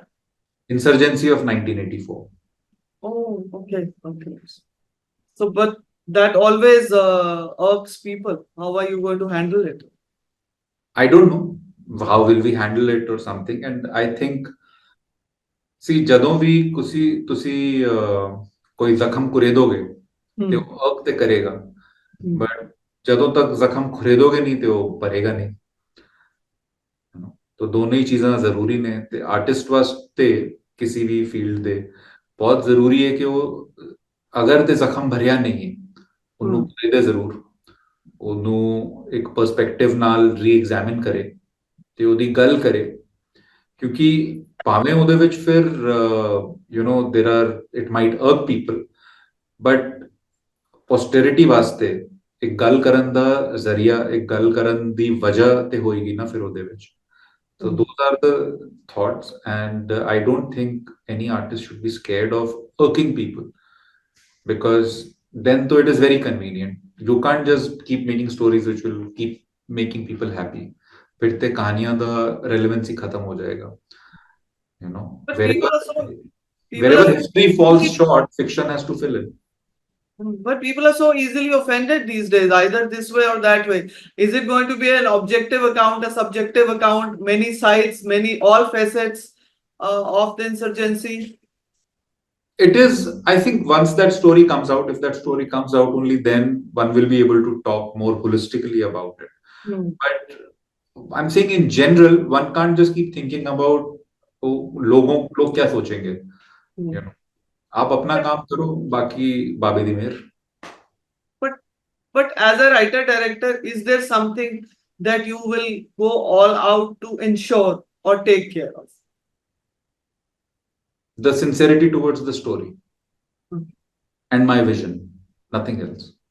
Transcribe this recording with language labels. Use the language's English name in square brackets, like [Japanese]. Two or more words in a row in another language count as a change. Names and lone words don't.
[English] Insurgency of 1984. oh, okay, okay. So, but that always irks people. How are you going to handle it? I don't know how will we handle it or something. And I think, see, [Punjabi] ਜਦੋਂ ਵੀ ਤੁਸੀਂ ਕੋਈ ਜ਼ਖਮ ਕੁਰੇਦੋਗੇ ਤੇ Hmm. ਉਹ ਅਰਕ ਤੇ ਕਰੇਗਾ, Hmm. ਬਟ ਜਦੋਂ ਤੱਕ ਜ਼ਖਮ ਖੁਰੇਦੋਗੇ ਨਹੀਂ ਤੇ ਉਹ ਭਰੇਗਾ ਨਹੀਂ। ਹੈ ਨਾ? ਤਾਂ ਦੋਨੋਂ ਹੀ ਚੀਜ਼ਾਂ ਜ਼ਰੂਰੀ ਨੇ ਤੇ ਆਰਟਿਸਟ ਵਾਸਤੇ ਕਿਸੇ ਵੀ ਫੀਲਡ ਦੇ ਬਹੁਤ ਜ਼ਰੂਰੀ ਹੈ ਕਿ ਉਹ ਅਗਰ ਤੇ ਜ਼ਖਮ ਭਰਿਆ ਨਹੀਂ ਉਹਨੂੰ Hmm. ਖੁਰੇਦੇ ਜ਼ਰੂਰ, ਉਹਨੂੰ ਇੱਕ ਪਰਸਪੈਕਟਿਵ ਨਾਲ ਰੀ-ਐਗਜ਼ਾਮਿਨ ਕਰੇ ਤੇ ਉਹਦੀ ਗੱਲ ਕਰੇ, ਕਿਉਂਕਿ ਭਾਵੇਂ ਉਹਦੇ ਵਿੱਚ ਫਿਰ [English] there are it might irk people, but posterity [Punjabi] ਵਾਸਤੇ ਇੱਕ ਗੱਲ ਕਰਨ ਦਾ ਜ਼ਰੀਆ, ਇੱਕ ਗੱਲ ਕਰਨ ਦੀ ਵਜ੍ਹਾ ਤੇ ਹੋਏਗੀ ਨਾ ਫਿਰ ਉਹਦੇ ਵਿੱਚ। So Hmm. [English] those are the thoughts, and I don't think any artist should be scared of irking people, because then though it is very convenient. You can't just keep making stories which will keep making people happy. [Punjabi] ਫਿਰ ਤੇ ਕਹਾਣੀਆਂ ਦਾ relevancy [Hindi] खत्म हो जाएगा। [English] But Wherever people are history falls short, fiction has to fill in. but people are so easily offended these days, either this way or that way. Is it going to be an objective account, a subjective account, many sides, many all facets of the insurgency? It is, I think, once that story comes out, if that story comes out, only then one will be able to talk more holistically about it. Hmm. But I'm saying in general, one can't just keep thinking about [Hindi] लोग क्या सोचेंगे, Hmm. आप अपना काम करो, [Punjabi] ਬਾਕੀ ਬਾਬੇ ਦੀ ਮੇਹਰ। [English] But but as a writer director, is there something that you will go all out to ensure or take care of? The sincerity towards the story Hmm. and my vision, nothing else.